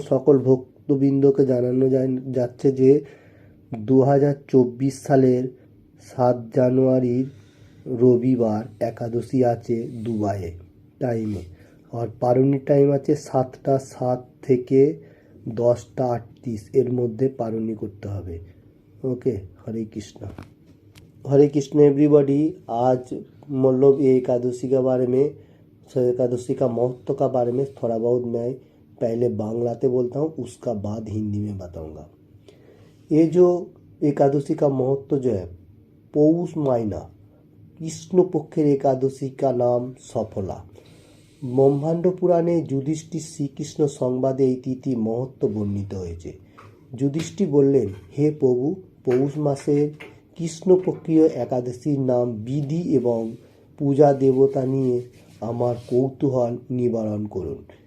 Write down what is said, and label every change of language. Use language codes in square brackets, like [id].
[bn] সকল ভক্তবৃন্দকে জানানো যাচ্ছে যে 2024 সালের 7 জানুয়ারির রবিবার একাদশী আছে দুবাইয়ে টাইমে। আর পারণির টাইম আছে 7টা 7 থেকে 10টা 38 এর মধ্যে পারণি করতে হবে। [hi] ओके, हरे कृष्णा। हरे कृष्ण एवरीबॉडी। आज मतलब ये एकादशी के बारे में, एकादशी का महत्व का बारे में थोड़ा बहुत मैं पहले बांग्लाते बोलता हूँ, उसका बाद हिंदी में बताऊँगा। ये जो एकादशी का महत्व जो है, पौष मायना कृष्ण पक्षेर एकादशी का नाम सफला। [bn] ব্রহ্মাণ্ড পুরাণে যুধিষ্ঠির শ্রীকৃষ্ণ সংবাদে এই তিথি মহত্ব বর্ণিত হয়েছে। যুধিষ্ঠির বললেন, হে প্রভু, পৌষ মাসের কৃষ্ণপক্ষীয় একাদশীর নাম বিধি এবং পূজা দেবতা নিয়ে আমার কৌতূহল নিবারণ করুন।